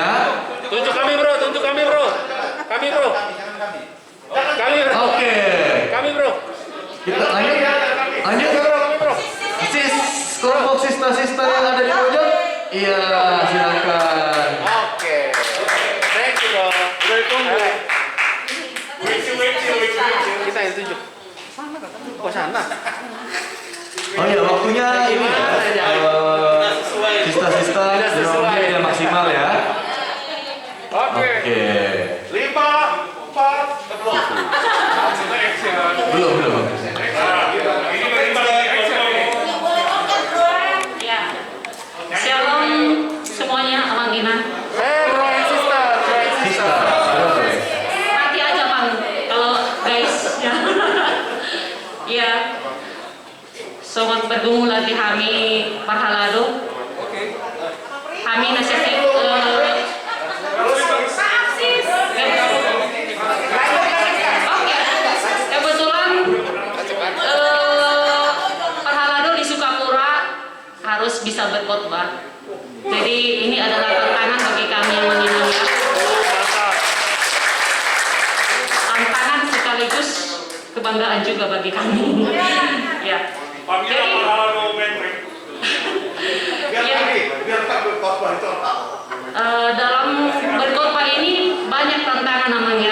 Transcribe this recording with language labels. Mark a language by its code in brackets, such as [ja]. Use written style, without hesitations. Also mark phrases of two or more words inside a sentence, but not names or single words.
[id] Tunjuk kami bro, tunjuk kami bro. Kami bro. Kami bro. Oke, Kami bro. kita lanjut bro. Sis, kelompok sista-sista yang ada di pojok. Iya, silakan. Oke. [en] Thank you [id] bro. Bro tunggu. Kita yang tunjuk. Oh sana. Oh iya, waktunya ini ya. Sista-sista yang maksimal ya. Oke. Oke. 5, 4, Belum. Ya. Shalom semuanya, Amanginan. [en] bro and sister. [id] Sista. Oke. Nanti aja Bang, kalau guys ya. Ya. Sobat bergumul di kami Parhalado. Kami nasihati kebetulan Parhalado di Sukapura harus bisa berkhotbah. Jadi ini adalah tantangan bagi kami yang menginginnya. Tantangan sekaligus kebanggaan juga bagi kami. Ya. Jadi, dalam berkhotbah ini banyak tantangan namanya.